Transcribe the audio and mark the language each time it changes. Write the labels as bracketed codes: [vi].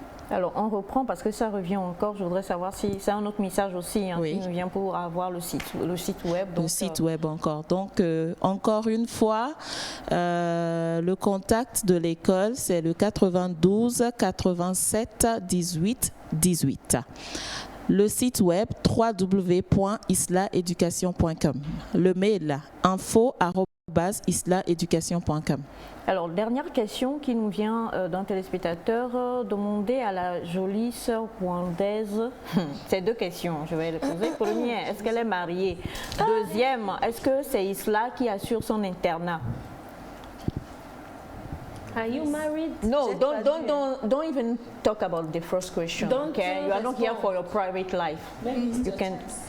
[fr] Alors, on reprend parce que ça revient encore. Je voudrais savoir si c'est un autre message aussi qui nous vient pour avoir le site web. Donc, le site web encore. Donc, encore une fois, le contact de l'école, c'est le 92 87 18 18. Le site web www.islaeducation.com. Le mail info@islaeducation.com. Alors, dernière question qui nous vient d'un téléspectateur. Demander à la jolie sœur rwandaise, c'est 2 questions, je vais les poser. Première, est-ce qu'elle est mariée? Deuxième, est-ce que c'est Isla qui assure son internat? [en] Are you married? No, don't even talk about the first question. Okay, you are not here for your private life. You can.